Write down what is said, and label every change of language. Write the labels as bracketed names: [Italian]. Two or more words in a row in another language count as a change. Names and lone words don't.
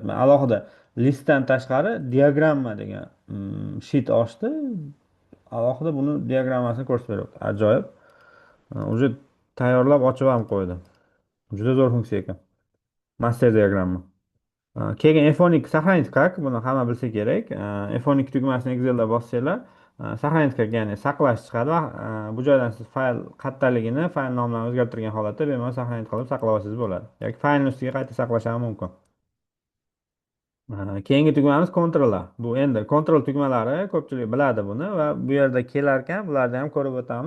[Uzbek] Men alohida listdan tashqari diagramma degan sheet ochdi. Alohida buni diagrammasini ko'rsatib beryapti. Ajoyib. Уже tayyorlab ochib ham qo'ydim. Juda zo'r funksiya ekan. Master diagramma. Keyin F12 [Russian] сохранить как [Uzbek] buni hamma bilsa kerak. F12 tugmasini Excelda bossanglar, [Russian] сохранить как [Uzbek] ya'ni saqlash chiqadi va bu joydan siz fayl kattaligini, fayl nomlarini o'zgartirgan holatda bemalol сохранить qilib saqlab olsangiz bo'ladi. Yoki faylni ustiga qayta saqlash ham mumkin. Keyingi tugmamiz Ctrl A. Bu endi Ctrl tugmalari ko'pchilik biladi buni va bu yerda kelarkan bularni ham ko'rib o'tamiz.